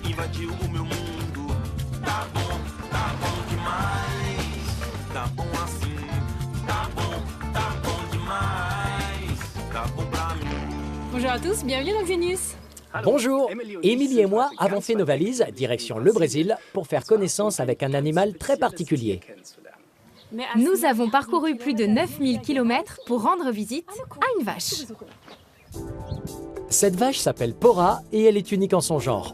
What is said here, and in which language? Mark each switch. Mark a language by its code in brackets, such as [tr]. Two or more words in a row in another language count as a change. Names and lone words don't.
[pt] invadiu o meu mundo. Tá bom demais. Tá bom assim. Tá bom demais. Tá bom pra mim. [fr] Bonjour à tous, bienvenue dans Xenius. Bonjour, Émilie et moi avons fait nos valises direction le Brésil pour faire connaissance avec un animal très particulier. Nous avons parcouru plus de 9000 km pour rendre visite à une vache. Cette vache s'appelle Pora et elle est unique en son genre.